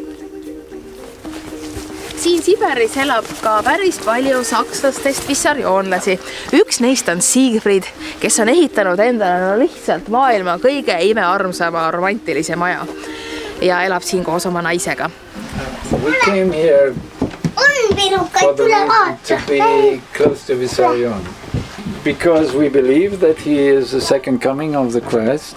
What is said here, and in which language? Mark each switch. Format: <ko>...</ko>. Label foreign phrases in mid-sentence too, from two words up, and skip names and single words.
<et>Siin Siberis elab ka päris palju sakslastest vissarioonlasi. Üks neist on Siegfried, kes on ehitanud endale lihtsalt maailma kõige imearmsama romantilise maja ja elab siin koos oma naisega.</et> <en>We came here for the reason to be close to Vissarion because we believe that he is the second coming of the Christ.</en>